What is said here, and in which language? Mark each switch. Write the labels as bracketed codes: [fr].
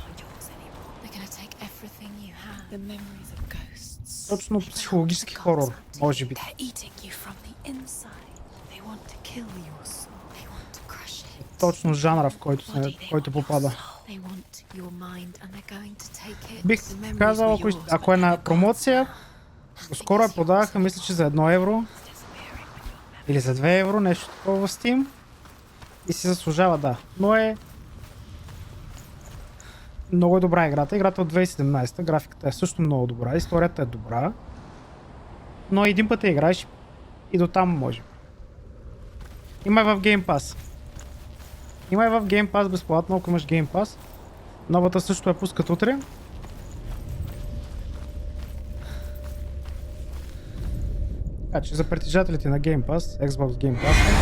[en] They're gonna take everything you have. The memories of ghosts. [bg] Точно психологически хорор, може би. [en] They're eating you from the inside. They want to kill your soul. They want to crush it. [bg] Точно жанра, в който попада. [en] They want your mind and they're going to take it. [bg] Бих казал, ако е на промоция, скоро я продаваха, мисля, че за 1 евро или за 2 евро, нещо такова в Steam и си заслужава, да. Но е много добра играта. Играта от 2017, графиката е също много добра, историята е добра, но един път я играеш и до там може. Има и в Game Pass. Има и в Game Pass безплатно, ако имаш Game Pass. Новата също я пускат утре. Така че за притежателите на Game Pass, Xbox Game Pass.